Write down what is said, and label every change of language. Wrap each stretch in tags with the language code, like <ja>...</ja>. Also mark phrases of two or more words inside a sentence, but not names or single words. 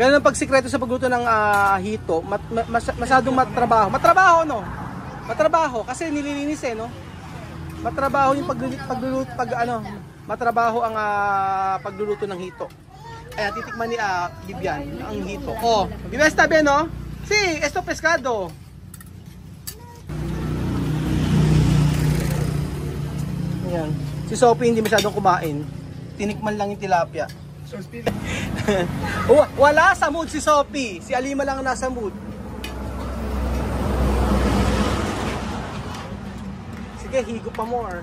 <tl>Ganun ang pagsikreto sa pagluto ng hito. Masyadong matrabaho. Matrabaho, no? Matrabaho kasi nililinis no? Matrabaho yung pagluluto, matrabaho ang pagluluto ng hito. Ayan, titikman ni Bibian ang hito. Oh, Bibian,</tl> <es>está bien, no? Sí, esto pescado.</es> <tl>Ayan. Si Sophie hindi masyadong kumain. Tinikman lang yung tilapia. Wala sa mood si Sophie. Si Alima lang nasa mood. Sige, higo pa more.</tl>